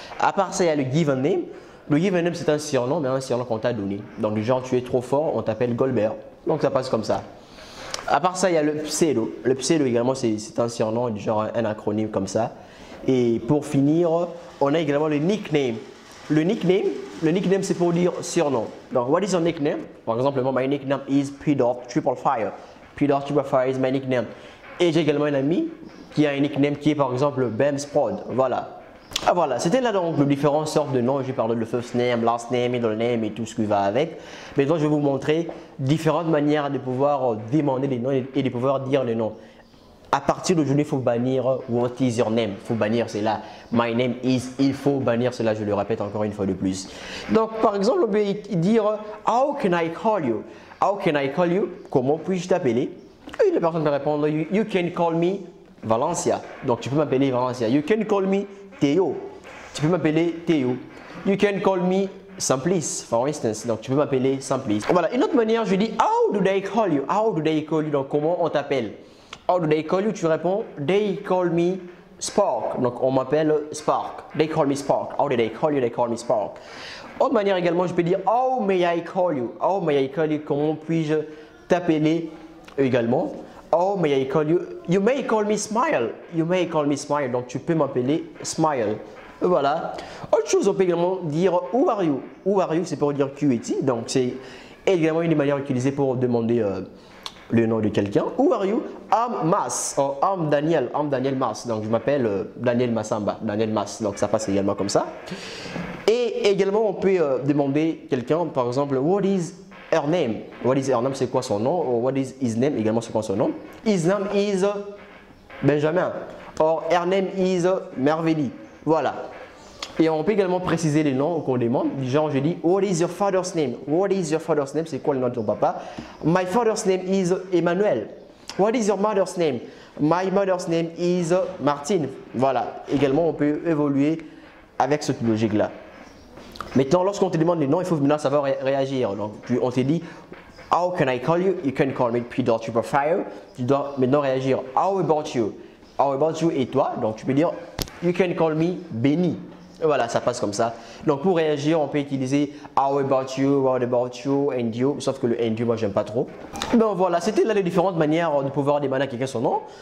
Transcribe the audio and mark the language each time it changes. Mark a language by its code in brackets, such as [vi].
[fr] À part ça, il y a le given name. Le given name, c'est un surnom, mais un surnom qu'on t'a donné. Donc du genre tu es trop fort, on t'appelle Goldberg. Donc ça passe comme ça. À part ça, il y a le pseudo. Le pseudo également, c'est un surnom, du genre un acronyme comme ça. Et pour finir, on a également le nickname. Le nickname c'est pour dire surnom. [en] Donc, what is your nickname? [fr] Par exemple, [en] my nickname is P-Dot Triple Fire. P-Dot Triple Fire is my nickname. [fr] Et j'ai également un ami qui a un nickname qui est par exemple Bams Prod. Voilà. Ah, voilà, c'était là donc les différentes sortes de noms. J'ai parlé de first name, last name, middle name et tout ce qui va avec. Maintenant, je vais vous montrer différentes manières de pouvoir demander les noms et de pouvoir dire les noms. À partir d'aujourd'hui, il faut bannir [en] What is your name? [fr] Il faut bannir cela. [en] My name is. [fr] Il faut bannir cela. Je le répète encore une fois de plus. Donc, par exemple, on peut dire [en] How can I call you? [fr] How can I call you? Comment puis-je t'appeler? Et la personne peut répondre [en] You can call me Valencia. [fr] Donc, tu peux m'appeler Valencia. [en] You can call me Théo. [fr] Tu peux m'appeler Théo. [en] You can call me Simplice, for instance. [fr] Donc, tu peux m'appeler Simplice. Voilà. Une autre manière, je dis [en] How do they call you? How do they call you? [fr] Donc, comment on t'appelle? [en] How do they call you? [fr] Tu réponds [en] They call me Spark. [fr] Donc, on m'appelle Spark. [en] They call me Spark. How do they call you? They call me Spark. [fr] Autre manière également, je peux dire [en] How may I call you? How may I call you? [fr] Comment puis-je t'appeler également? [en] How may I call you? You may call me Smile. You may call me Smile. [fr] Donc, tu peux m'appeler Smile. Voilà. Autre chose, on peut également dire [en] Who are you? Who are you, [fr] c'est pour dire qui es-tu. Donc, c'est également une des manières utilisées pour demander le nom de quelqu'un. [en] Who are you? I'm Mas. Or I'm Daniel. I'm Daniel Mas. [fr] Donc je m'appelle Daniel Massamba. Daniel Mas. Donc ça passe également comme ça. Et également on peut demander quelqu'un, par exemple, [en] what is her name? [fr] What is her name? C'est quoi son nom? [en] Or what is his name? [fr] Également c'est quoi son nom? [en] His name is Benjamin. Or her name is Merveille. [fr] Voilà. Et on peut également préciser les noms qu'on demande. Genre, je dis, [en] what is your father's name? [fr] What is your father's name? C'est quoi le nom de ton papa? [en] My father's name is Emmanuel. What is your mother's name? My mother's name is Martine. [fr] Voilà. Également, on peut évoluer avec cette logique-là. Maintenant, lorsqu'on te demande les noms, il faut maintenant savoir réagir. Donc, on te dit, how can I call you? [en] You can call me Peter Superfire. [fr] Tu dois maintenant réagir. [en] How about you? How about you [fr] et toi? Donc, tu peux dire, [en] you can call me Benny. [fr] Voilà, ça passe comme ça. Donc pour réagir, on peut utiliser [en] how about you, what about you, and you. [fr] Sauf que le [en] and you, [fr] moi j'aime pas trop. Donc voilà, c'était là les différentes manières de pouvoir demander à quelqu'un son nom.